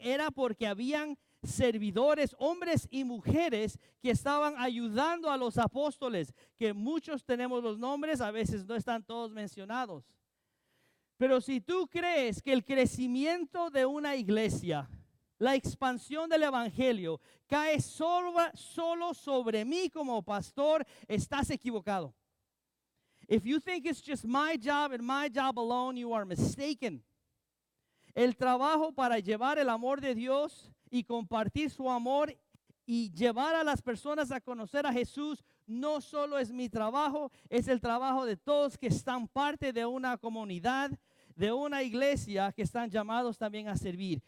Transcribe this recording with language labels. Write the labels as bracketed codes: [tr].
[es] Era porque habían servidores, hombres y mujeres que estaban ayudando a los apóstoles, que muchos tenemos los nombres, a veces no están todos mencionados. Pero si tú crees que el crecimiento de una iglesia, la expansión del evangelio, cae solo sobre mí como pastor, estás equivocado. [en] If you think it's just my job and my job alone, you are mistaken. [es] El trabajo para llevar el amor de Dios y compartir su amor y llevar a las personas a conocer a Jesús no solo es mi trabajo, es el trabajo de todos que están parte de una comunidad, de una iglesia que están llamados también a servir.